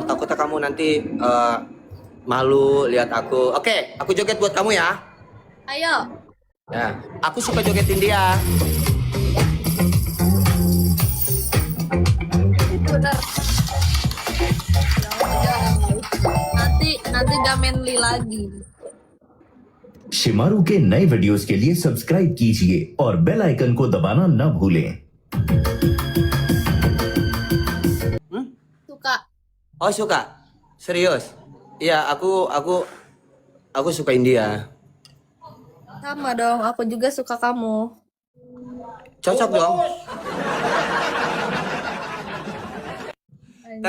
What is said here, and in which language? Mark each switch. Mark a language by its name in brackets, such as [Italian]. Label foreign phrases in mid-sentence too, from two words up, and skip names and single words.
[Indonesian] Takutnya kamu nanti malu lihat aku. Oke, aku joget buat kamu ya. Ayo. Ya, aku suka joget India. Itu benar. Nanti gak manly lagi. [Hindi] शिमारू के नए वीडियोस के लिए सब्सक्राइब कीजिए और [English] bell icon [Hindi] को दबाना न भूलें। [Indonesian] Suka. Oh suka, serius? Iya, aku suka India. Sama dong, aku juga suka kamu. Cocok dong. Anjay.